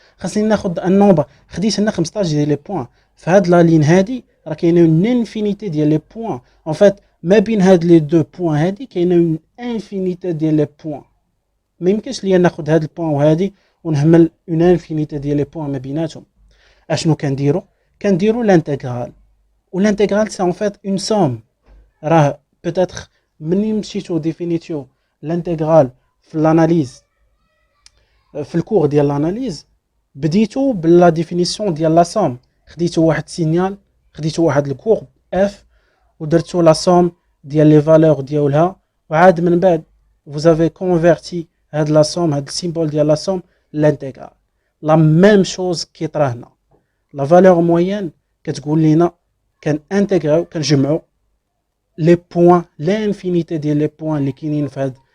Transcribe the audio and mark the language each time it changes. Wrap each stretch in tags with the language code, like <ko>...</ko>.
<ar>خاصني ناخد ان نومبر. خديت هنا 15 ديال لي بوين، في هاد لا لين هادي راه كاينه اون انفينيتي ديال لي بوين. ان فيت ما بين هاد لي دو بوين هادي كاينه اون انفينيتي ديال لي بوين. ما يمكنش ليا ناخد هاد البوين وهادي ونهمل اون انفينيتي ديال لي بوين ما بيناتهم. اشنو كنديرو؟ كنديرو لانتيغرال.</ar> <fr>Ou l'intégrale, c'est en fait une somme.</fr> <ar>راه peut-être مني مشيتو ديفينيتيو l'intégrale في l'analyse في الكور ديال l'analyse بديتو بلا ديفينيسيون ديال لا somme خديتو واحد سينيال خديتو واحد الكور اف ودرتو لا somme ديال لي فالور ديالها وعاد من بعد</ar> <fr>vous avez converti</fr> <ar>هاد لا somme هاد السيمبول ديال لا somme l'intégrale لا ميم شوز كيطرا هنا لا فالور موين كتقول لينا كنانتيغريو كنجمعو لي بوين لانفينيتي ديال لي بوين اللي كاينين في</ar>